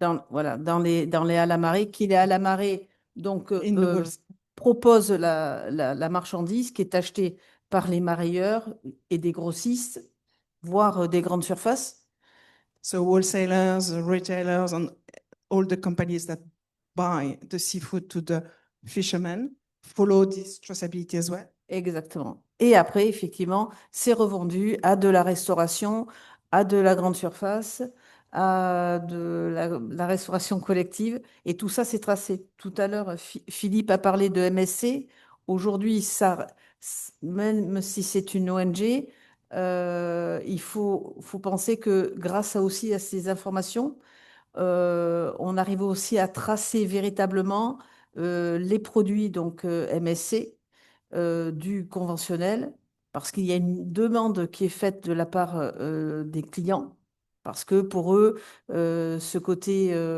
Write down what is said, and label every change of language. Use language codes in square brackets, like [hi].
[fr] voilà, dans les à la marée, qu'il est à la marée, donc [en] In the woods. [fr] propose la marchandise qui est achetée par les marailleurs et des grossistes, voire des grandes surfaces. [en] So wholesalers, retailers, and all the companies that buy the seafood to the fishermen follow this traceability as well. [fr] Exactement. Et après, effectivement, c'est revendu à de la restauration, à de la grande surface, à de la restauration collective. Et tout ça, c'est tracé. Tout à l'heure, Philippe a parlé de MSC. Aujourd'hui, ça, même si c'est une ONG, il faut penser que grâce aussi à ces informations, on arrive aussi à tracer véritablement les produits donc MSC du conventionnel, parce qu'il y a une demande qui est faite de la part des clients, parce que pour eux, ce côté